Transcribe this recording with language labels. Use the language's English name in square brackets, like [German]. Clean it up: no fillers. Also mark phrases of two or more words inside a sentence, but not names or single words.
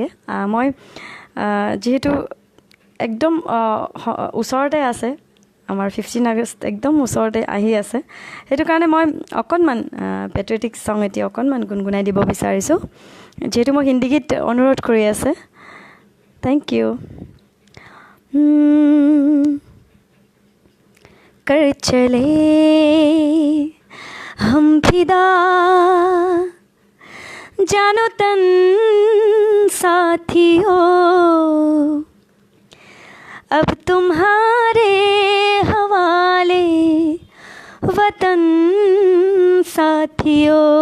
[Assamese] মই যিহেতু একদম ওচৰতে আছে, আমাৰ 15 আগষ্ট একদম ওচৰতে আহি আছে, সেইটো কাৰণে মই অকণমান [English] patriotic song [Assamese] এতিয়া অকণমান গুণগুণাই দিব বিচাৰিছোঁ, যিহেতু মই হিন্দী গীত অনুৰোধ কৰি আছে। [English] thank you. [Hindi] कर चले हम फिदा जानो तन साथियों, अब तुम्हारे हवाले वतन साथियों।